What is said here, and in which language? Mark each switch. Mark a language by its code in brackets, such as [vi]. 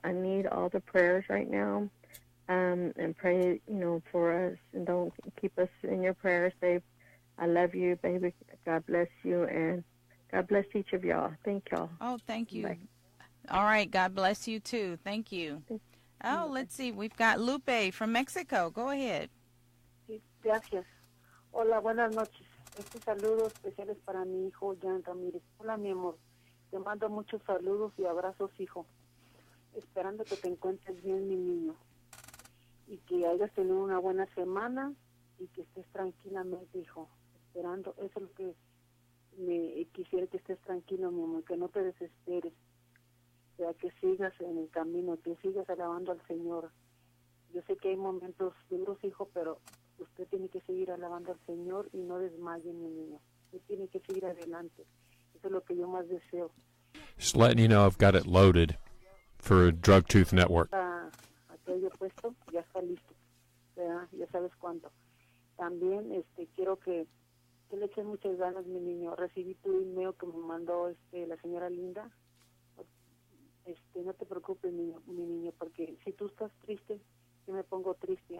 [en] I need all the prayers right now, and pray, for us, and don't keep us in your prayers, babe. I love you, baby. God bless you, and God bless each of y'all. Thank y'all. Oh, thank you. Bye. All right, God bless you too. Thank you. Oh, let's see. We've got Lupe from Mexico. Go ahead. [es] Sí, gracias. Hola, buenas noches. Estos saludos especiales para mi hijo, Jan Ramírez. Hola, mi amor. Te mando muchos saludos y abrazos, hijo. Esperando que te encuentres bien, mi niño. Y que hayas tenido una buena semana y que estés tranquilamente, hijo. Esperando, eso es lo que me quisiera, que estés tranquilo, mi amor, que no te desesperes. O sea, que sigas en el camino, que sigas alabando al Señor. Yo sé que hay momentos duros, hijo, pero usted tiene que seguir alabando al Señor y no desmaye, mi niño. Usted tiene que seguir adelante. Eso es lo que yo más deseo. [en] Just letting you know I've got it loaded for Drug Tooth Network. [es] Aquello puesto, ya está listo. Ya sabes cuánto. También quiero que le eches muchas ganas, mi niño. Recibí tu email que me mandó la señora Linda. no te preocupes, mi niño, porque si tú estás triste, yo me pongo triste.